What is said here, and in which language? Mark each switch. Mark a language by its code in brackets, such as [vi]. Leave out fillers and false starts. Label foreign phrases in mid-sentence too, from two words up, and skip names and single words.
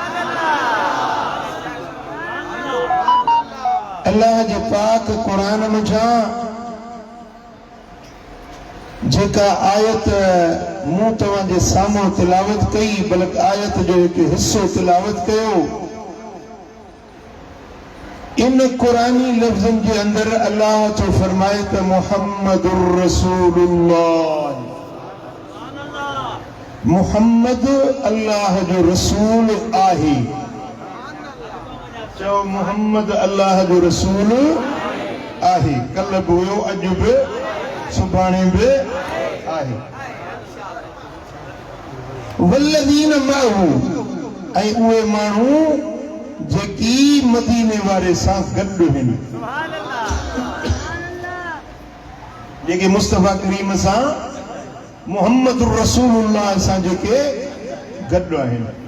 [sd] अल्लाह जे पाक क़ुरान में जेका आयत मूं तव्हांजे साम्हूं तिलावत कई, बल्कि आयत जो हिकु हिस्सो तिलावत कयो, इन कुरानी लफ्ज़नि जे अंदर अल्लाह तो फरमाए त [ar] محمد رسول الله, [sd] मुहम्मद अल्लाह जो रसूल आहे। चओ मुहम्मद अल्लाह जो रसूल आहे। कल बि हुयो, अॼु बि, सुभाणे बि आहे। [ar] والذين معه, [sd] ऐं उहे माण्हू जेकी मदीने वारे सां गॾु आहिनि, जेके मुस्तफ़ा करीम सां [ar] محمد رسول الله [sd] सां जेके गॾु आहिनि।